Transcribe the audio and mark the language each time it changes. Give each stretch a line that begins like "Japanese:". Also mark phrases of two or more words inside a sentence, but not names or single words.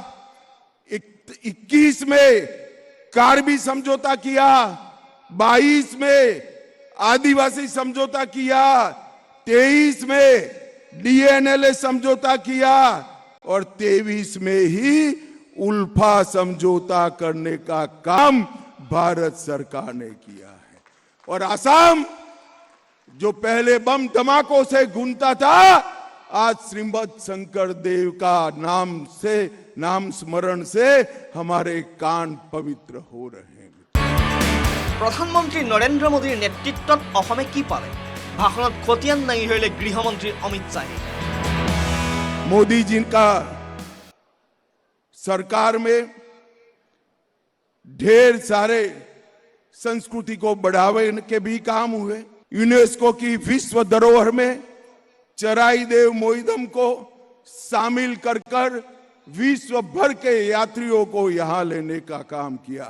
Hindi: 21 में कार्बी समझौता किया, 22 में आदिवासी समझौता किया, 23 में डीएनएलए समझौता किया और 23 में ही उल्फा समझौता करने का काम भारत सरकार ने किया है। और आसाम जो पहले बम धमाकों से गूंजता था, आज श्रीमद शंकर देव का नाम स्मरण से हमारे कान पवित्र हो रहे हैं।
Assamese: প্ৰধানমন্ত্ৰী নৰেন্দ্ৰ মোদীৰ নেতৃত্বত অসমে কি পালে? ভাষণত খতিয়ান দাঙি ধৰিলে গৃহমন্ত্ৰী অমিত শ্বাহে।
Hindi: मोदी जी का सरकार में ढेर सारे संस्कृति को बढ़ावे के भी काम हुए। यूनेस्को की विश्व धरोहर में चराई देव मोइदम को शामिल कर विश्व भर के यात्रियों को यहां लेने का काम किया।